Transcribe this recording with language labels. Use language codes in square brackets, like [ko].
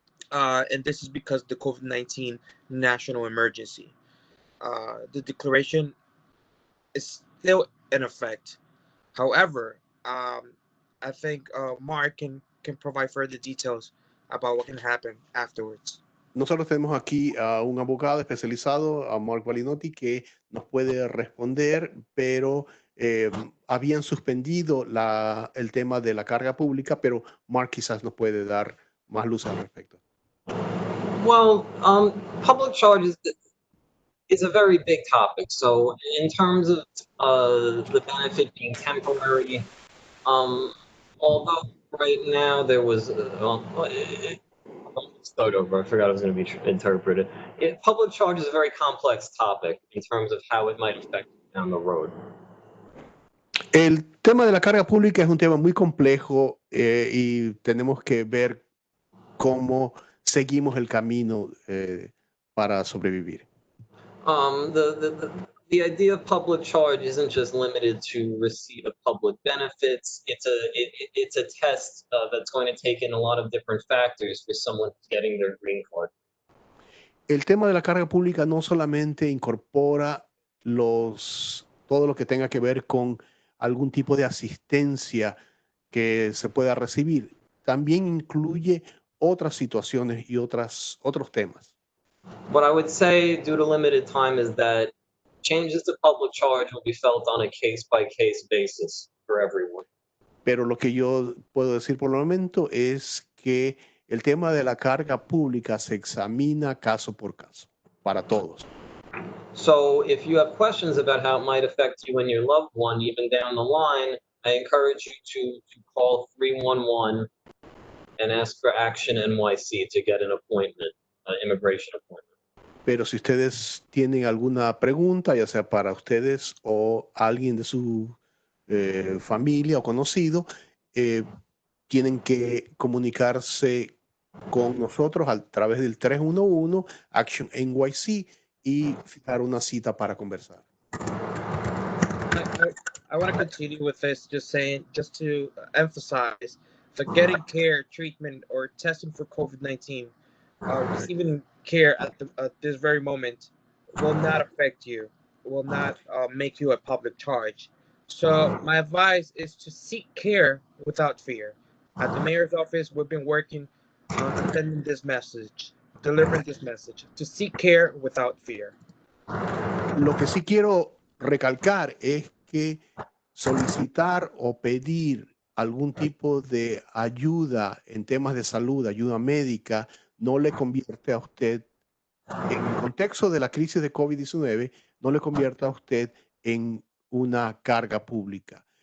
[en] And this is because the COVID-19 national emergency. The declaration is still in effect. However, I think Mark can provide further details about what can happen afterwards. [es] Nosotros tenemos aquí a un abogado especializado, a Mark Valenodi, que nos puede responder, pero habían suspendido el tema de la carga pública, pero Mark quizás nos puede dar más luz al respecto. [en] Well, public charge is a very big topic. So in terms of the benefit being temporary, although right now there was, start over, I forgot it was going to be interpreted. Public charge is a very complex topic in terms of how it might affect down the road. [es] El tema de la carga pública es un tema muy complejo y tenemos que ver cómo seguimos el camino para sobrevivir. [en] The idea of public charge isn't just limited to receipt of public benefits. It's a test that's going to take in a lot of different factors for someone getting their green card. [es] El tema de la carga pública no solamente incorpora todo lo que tenga que ver con algún tipo de asistencia que se pueda recibir, también incluye otras situaciones y otros temas. [en] What I would say, due to limited time, is that changes to public charge will be felt on a case-by-case basis for everyone. [es] Pero lo que yo puedo decir por el momento es que el tema de la carga pública se examina caso por caso, para todos. [en] So if you have questions about how it might affect you and your loved one, even down the line, I encourage you to call 311 and ask for Action NYC to get an appointment, an immigration appointment. [es] Pero si ustedes tienen alguna pregunta, ya sea para ustedes o alguien de su familia o conocido, tienen que comunicarse con nosotros a través del 311 Action NYC y fijar una cita para conversar. [en] I want to continue with this, just to emphasize that getting care, treatment, or testing for COVID-19, receiving care at this very moment will not affect you, will not make you a public charge. So my advice is to seek care without fear. At the mayor's office, we've been working on sending this message, delivering this message, to seek care without fear. [es] Lo que sí quiero recalcar es que solicitar o pedir algún tipo de ayuda en temas de salud, ayuda médica, no le convierte a usted, en el contexto de la crisis de COVID-19, no le convierte a usted en una carga pública.